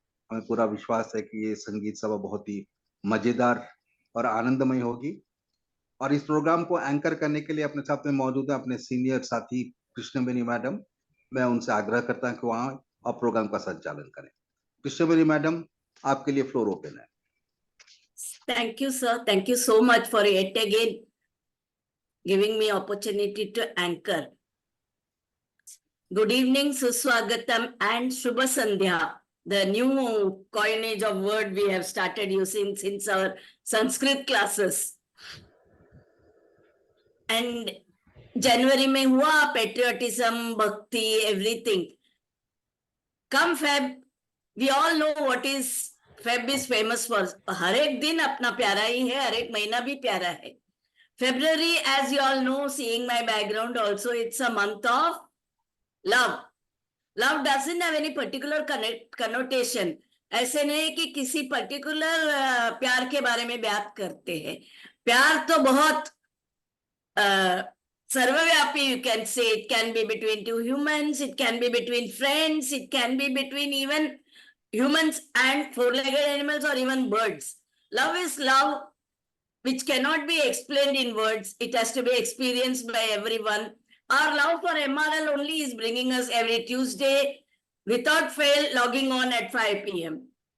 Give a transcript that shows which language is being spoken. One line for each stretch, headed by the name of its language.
Hindi: हमें पूरा विश्वास है कि ये संगीत सभा बहुत ही मजेदार और आनंदमय होगी। और इस प्रोग्राम को एंकर करने के लिए अपने साथ में मौजूद है अपने सीनियर साथी कृष्णवेणी मैडम। मैं उनसे आग्रह करता हूं कि वहाँ आप प्रोग्राम का संचालन करें। कृष्णवेणी मैडम, आपके लिए फ्लोर ओपन है।
English: Thank you, sir. Thank you so much for yet again giving me opportunity to anchor. Good evening, Suswagatam and Shubha Sandhya, the new coinage of word we have started using since our Sanskrit classes. And January
Hindi: में हुआ
English: patriotism, bhakti, everything. Come Feb, we all know what is Feb is famous for.
Hindi: हर एक दिन अपना प्यारा ही है, हर एक महीना भी प्यारा है.
English: February, as you all know, seeing my background also, it's a month of love. Love doesn't have any particular connotation.
Hindi: ऐसे नहीं कि किसी particular प्यार के बारे में बात करते हैं. प्यार तो बहुत सर्वव्यापी,
English: you can say. It can be between two humans, it can be between friends, it can be between even humans and four-legged animals or even birds. Love is love, which cannot be explained in words. It has to be experienced by everyone. Our love for MRL only is bringing us every Tuesday, without fail, logging on at 5 p.m.